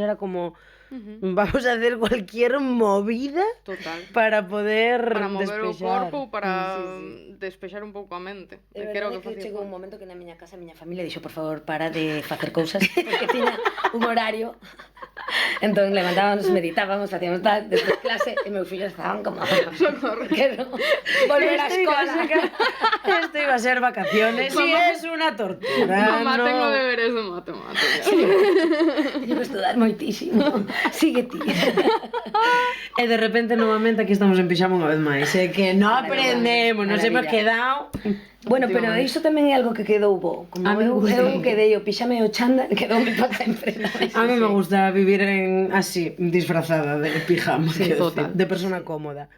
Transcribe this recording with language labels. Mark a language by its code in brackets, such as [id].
[es] Era como, vamos a hacer cualquier movida [gl] Total. [es] para poder [gl] Para mover o despexar. corpo ou para despexar un pouco a mente. É Que era o verdade que facía chegou un falta. momento que na miña casa a miña familia dixo, por favor, para de facer cousas, porque tiña un horario. Entón levantábamos, meditábamos, facíamos tal, despois clase, e meus fillos estaban como, quero volver á escola. [es] Esto iba a ser vacaciones y es una tortura. Mamá, tengo deberes de matemáticas. [gl] Teño que estudar moitísimo. Sigue ti. E de repente novamente aquí estamos en pixama unha vez máis. É que non aprendemos, [es] nos hemos [gl] Maravilla. [es] quedado... [gl] Bueno, pero iso tamén é algo que quedou bo. Como [es] A mí me gusta. [gl] eu quedei o pixame e o chándal, quedoume para sempre. [es] A mí me gusta vivir así, disfrazada de pijama, Sí, [gl] quero total. [es] decir, de persona cómoda.